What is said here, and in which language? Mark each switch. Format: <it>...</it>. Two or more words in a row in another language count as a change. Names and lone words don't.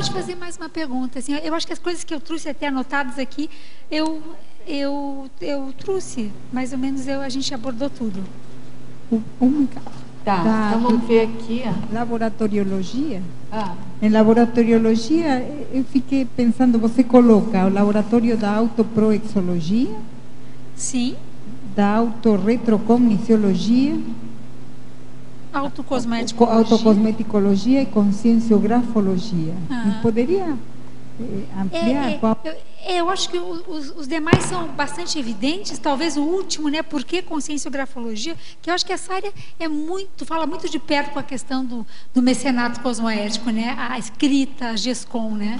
<pt>Pode fazer mais uma pergunta. Assim, eu acho que as coisas que eu trouxe até anotadas aqui, eu trouxe, mais ou menos, a gente abordou tudo. Tá, então vamos ver aqui. Laboratoriologia. Em laboratoriologia, eu fiquei pensando, você coloca o laboratório da autoproexologia? Sim. Da autorretrocogniциologia? Autocosmeticologia e conscienciografologia. Poderia ampliar? Eu acho que os demais são bastante evidentes, talvez o último, né? Por que conscienciografologia? Que eu acho que essa área fala muito de perto com a questão do mecenato cosmoético, né? A escrita, a GESCOM, né?</pt>